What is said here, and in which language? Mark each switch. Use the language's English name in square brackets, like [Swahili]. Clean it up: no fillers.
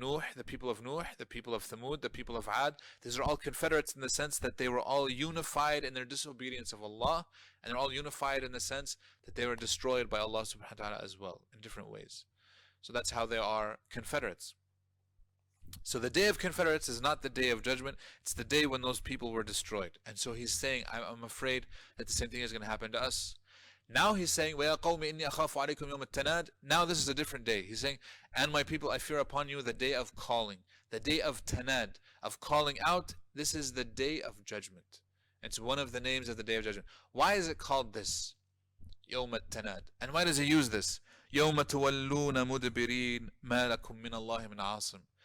[English] Nuh, the people of Nuh, the people of Thamud, the people of Ad. These are all Confederates in the sense that they were all unified in their disobedience of Allah, and they're all unified in the sense that they were destroyed by Allah subhanahu wa ta'ala as well, in different ways. So that's how they are Confederates. So the day of Confederates is not the day of judgment, it's the day when those people were destroyed. And so He's saying, I'm afraid that the same thing is going to happen to us. Now He's saying, [Arabic] وَيَا قَوْمِ إِنِّي أَخَافُ عَلَيْكُمْ يَوْمَ التَّنَادِ. [English] Now this is a different day. He's saying, and my people, I fear upon you the day of calling, the day of tanad, of calling out. This is the day of judgment. It's one of the names of the day of judgment. Why is it called this? [Arabic] يَوْمَ التَّنَادِ. [English] And why does He use this? [Arabic] يَوْمَ تُوَلُّونَ مُدْبِرِينَ مَا لَكُم مِّنَ اللَّهِ مِنْ عَاصِمٍ.